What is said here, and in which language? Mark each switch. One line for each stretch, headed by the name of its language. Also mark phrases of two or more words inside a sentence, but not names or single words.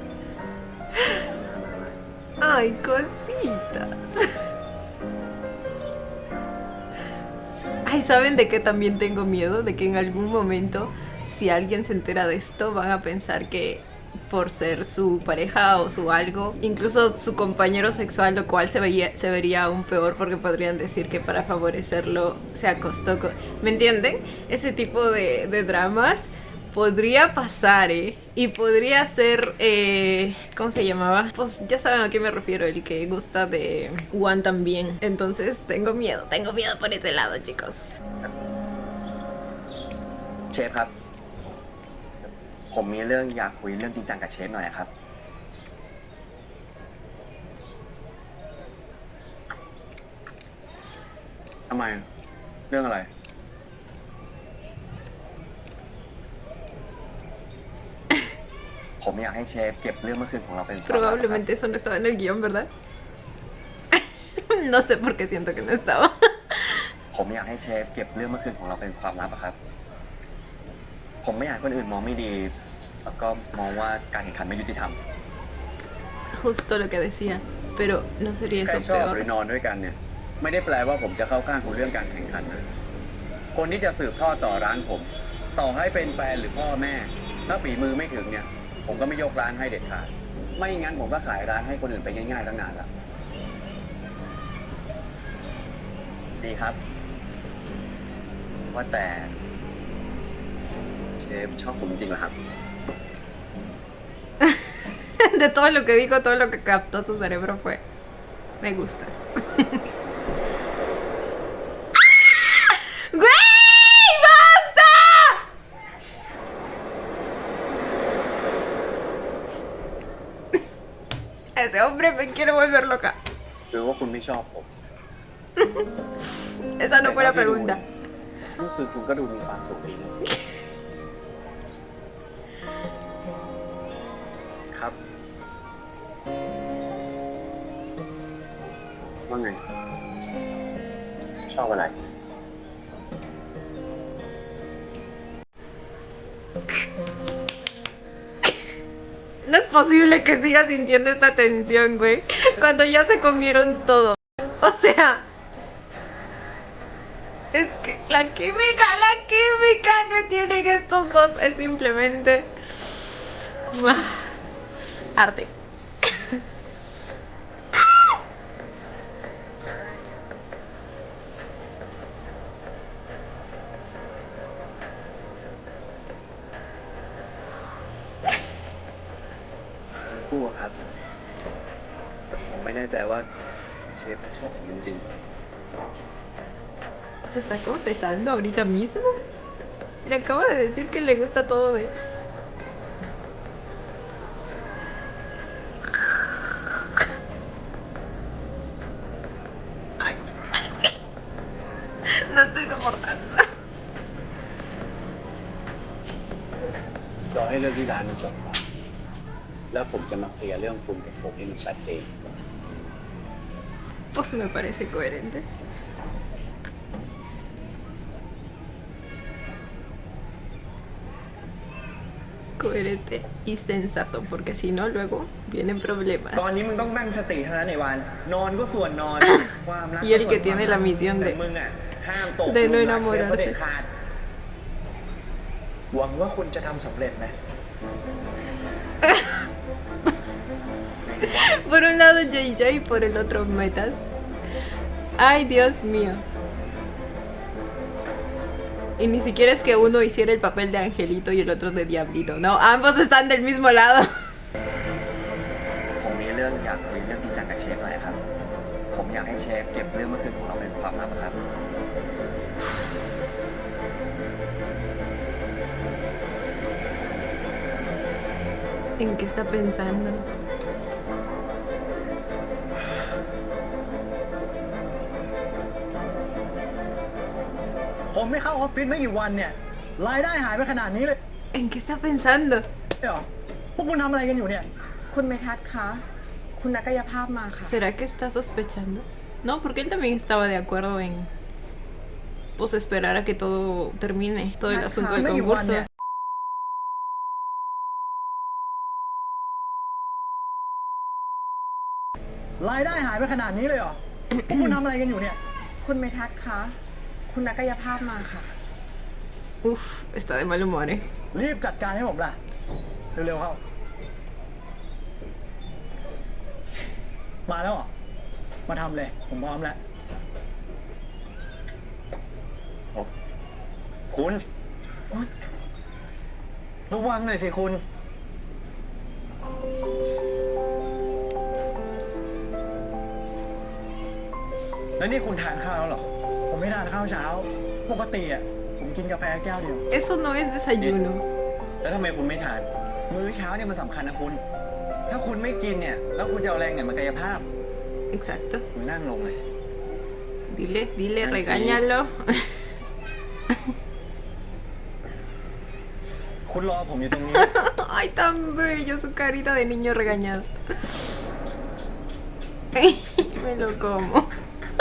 Spanish: Ay, cositas. Ay, ¿saben de qué también tengo miedo? De que en algún momento, si alguien se entera de esto, van a pensar que por ser su pareja o su algo, incluso su compañero sexual, lo cual se vería aún peor porque podrían decir que para favorecerlo se acostó con... ¿Me entienden? Ese tipo de dramas podría pasar, ¿eh? Y podría ser... ¿cómo se llamaba? Pues ya saben a qué me refiero, el que gusta de Juan también. Entonces tengo miedo por ese lado, chicos.
Thai: เชฟครับ ผมมีเรื่องอยากคุยเรื่องจริงจังกับเชฟหน่อยครับ ทำไม เรื่องอะไร ผมอยากให้เชฟเก็บเรื่องเมื่อคืนของเราเป็นความลับนะครับ
Spanish: Probablemente eso no estaba en el guión, ¿verdad? No sé por qué siento que no estaba.
Thai: ผมอยากให้เชฟเก็บเรื่องเมื่อคืนของเราเป็นความลับอะครับ ผมไม่อยากให้คนอื่นมองไม่ดี แล้วก็มองว่าการแข่งขันไม่ยุติธรรม
Spanish: Justo lo que decía. Pero no sería
Thai: ใคร
Spanish: eso
Thai: ชอบ
Spanish: peor.
Thai: หรือนอนด้วยกันเนี่ย ไม่ได้แปลว่าผมจะเข้าข้างคุณเรื่องการแข่งขันนะ คนที่จะสืบทอดต่อร้านผม ต่อให้เป็นแฟนหรือพ่อแม่ ถ้าฝีมือไม่ถึงเนี่ย ผมก็ไม่ยกร้านให้เด็ดขาด ไม่งั้นผมก็ขายร้านให้คนอื่นไปง่ายๆตั้งนานแล้ว ดีครับ ว่าแต่เชฟชอบผมจริงเหรอครับ
Spanish: De todo lo que dijo, todo lo que captó su cerebro fue: me gustas. ¡Güey! ¡Basta! Ese hombre me quiere volver loca.
Thai: หรือว่าคุณไม่ชอบผม
Spanish: Esa no fue la pregunta.
Thai: ก็คือคุณก็ดูมีความสุขดีนะครับ ว่าไง ชอบอะไร
Spanish: No es posible que siga sintiendo esta tensión, güey. Cuando ya se comieron todo. O sea, es que la química que tienen estos dos es simplemente arte.
Thai: Cuaครับผมไม่แน่ใจว่าเชฟชอบผมจริง
Spanish: Se está confesando ahorita mismo. Le acaba de decir que le gusta todo de... No estoy soportando.
Thai: รอให้เรื่องที่ร้านมันจบก่อนแล้วผมจะมาเคลียร์เรื่องคุณกับผมให้มันชัดเจน
Spanish: Pues me parece coherente. Coherente y sensato, porque si no, luego vienen problemas.
Thai: ตอนนี้มึงต้องตั้งสติเท่านั้นไอ้วานนอนก็ส่วนนอน ความรัก
Spanish: Y el que tiene la misión
Thai: แต่
Spanish: de
Thai: มึงอ่ะห้ามตก
Spanish: de no
Thai: หลุมรัก
Spanish: enamorarse
Thai: เด็ดขาดหวังว่าคุณจะทำสำเร็จนะ
Spanish: Por un lado JJ y por el otro Metas. Ay, Dios mío. Y ni siquiera es que uno hiciera el papel de angelito y el otro de diablito. No, ambos están del mismo lado.
Thai: ผมมีเรื่องอยากคุยเรื่องจริงจังกับเชฟหน่อยครับ ผมอยากให้เชฟเก็บเรื่องเมื่อคืนของเราเป็นความลับครับ
Spanish: ¿En qué está pensando?
Thai: ผมไม่เข้าออฟฟิศไม่กี่วันเนี่ยรายได้หายไปขนาดนี้เลย
Spanish: ¿En qué está pensando?
Thai: เหรอพวกคุณทำอะไรกันอยู่เนี่ย คุณเมทัศน์คะ คุณนักกายภาพมาค่ะ
Spanish: ¿Será que está sospechando? No, porque él también estaba de acuerdo en pues esperar a que todo termine, todo el asunto del
Thai: ไม่กี่วัน
Spanish: concurso.
Thai: เนี่ยรายได้หายไปขนาดนี้เลยเหรอ พวกคุณทำอะไรกันอยู่เนี่ย คุณเมทัศน์คะ คุณนักกายภาพมาค่ะ
Spanish: Uf, está de mal humor, ¿eh?
Thai: รีบจัดการให้ผมล่ะ เร็วๆเข้า มาแล้วเหรอ มาทำเลย ผมพร้อมแล้ว คุณระวังหน่อยสิคุณ แล้วนี่คุณทานข้าวแล้วเหรอ ผมไม่ทานข้าวเช้า ปกติอ่ะ ผมกินกาแฟแก้วเดียว
Spanish: Eso no es desayuno.
Thai: แล้วทำไมคุณไม่ทาน มื้อเช้าเนี่ยมันสำคัญนะคุณ ถ้าคุณไม่กินเนี่ย แล้วคุณจะเอาแรงไหนมากายภาพ
Spanish: Exacto.
Thai: คุณนั่งลงเลย
Spanish: Dile, regáñalo.
Thai: คุณรอผมอยู่ตรงนี้
Spanish: Ay, tan bello su carita de niño regañado. Me lo como.